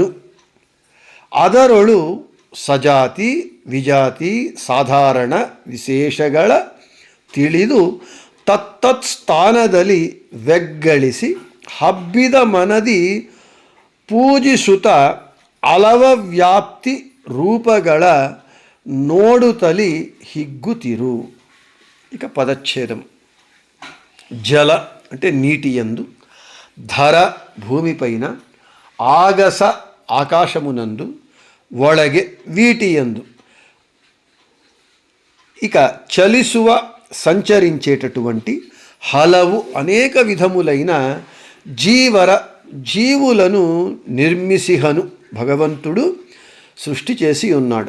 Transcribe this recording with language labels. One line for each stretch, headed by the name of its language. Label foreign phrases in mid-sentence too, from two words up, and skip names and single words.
Kannada: ಅದರೊಳು ಸಜಾತಿ ವಿಜಾತಿ ಸಾಧಾರಣ ವಿಶೇಷಗಳ ತಿಳಿದು ತತ್ತತ್ ಸ್ಥಾನದಲ್ಲಿ ವ್ಯಗ್ಗಳಿಸಿ ಹಬ್ಬಿದ ಮನದಿ ಪೂಜಿಸುತ್ತ ಅಲವ ವ್ಯಾಪ್ತಿ ರೂಪಗಳ ನೋಡುತ್ತಲಿ ಹಿಗ್ಗುತ್ತಿರು.
Telugu: ఇక పదచ్ఛేదం. జల అంటే నీటి యందు, ధర భూమిపైన, ఆగస ఆకాశమునందు, ఒళగే వీటియందు. ఇక చలిసువ సంచరించేటటువంటి హలవు అనేక విధములైన జీవులను నిర్మిసిహను భగవంతుడు సృష్టి చేసి ఉన్నాడు.